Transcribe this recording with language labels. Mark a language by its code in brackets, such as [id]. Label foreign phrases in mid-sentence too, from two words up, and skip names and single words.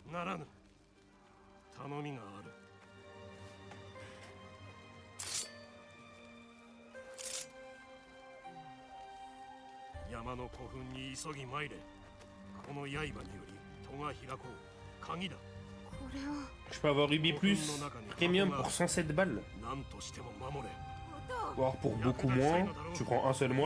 [ja] ならぬ。頼みがある。山の古墳に急ぎ参れ。この刃により戸が開こう。鍵だ。 [fr] Je peux avoir Ruby Plus Premium pour 107 balles. Ou alors pour beaucoup moins, tu prends un seul mois.